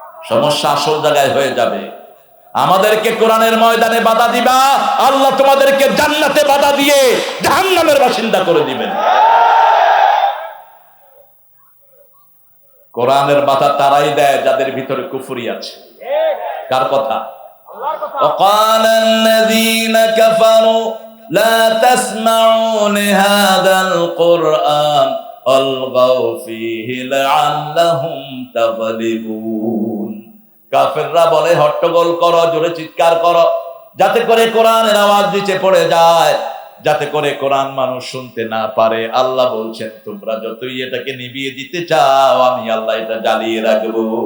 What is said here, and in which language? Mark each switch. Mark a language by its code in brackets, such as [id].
[bn] সমস্যা আসল জায়গায় হয়ে যাবে। আমাদেরকে কোরআনের ময়দানে বাধা দিবা, আল্লাহ তোমাদেরকে জান্নাতে বাধা দিয়ে জাহান্নামের বাসিন্দা করে দিবেন। কোরআনের বাধা তারাই দেয় যাদের ভিতরে কুফরি আছে। কার কথা? [ar] وقال الذين كفروا لا تسمعوا لهذا القرآن والغوا فيه لعلهم تغلبون। [bn] কাফেররা বলে হট্টগোল করো, জোরে চিৎকার করো, যাতে করে কোরআনের আওয়াজ নিচে পড়ে যায়, যাতে করে কোরআন মানুষ শুনতে না পারে। আল্লাহ বলছেন তোমরা যতই এটাকে নিভিয়ে দিতে চাও, আমি আল্লাহ এটা জ্বালিয়ে রাখবো।